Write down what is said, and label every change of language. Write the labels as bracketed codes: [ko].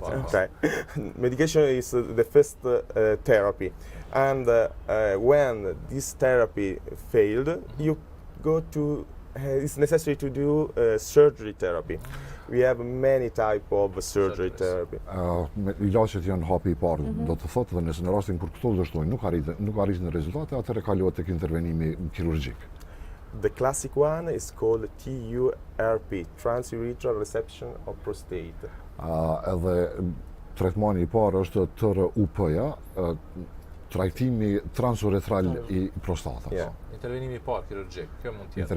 [sq] parë. rast. [en] okay. Medication is the first therapy, and when this therapy failed, you go to. It's necessary to do surgery therapy. We have many type of surgery Surgeries. therapy. [sq] Ilaçet janë hapi i parë, do të thotë dhe nëse në rastin kur këto dështojnë nuk arrin rezultate, atëherë kalohet tek intervenimi kirurgjik. [en] The classic one is called TURP, transurethral resection of prostate. [sq] Edhe trajtmani i parë është TRUP-ja, trajtimi transurethral i prostatës. [en] Yeah. [sq] Intervenimi i parë kirurgjik, kjo mund të jetë.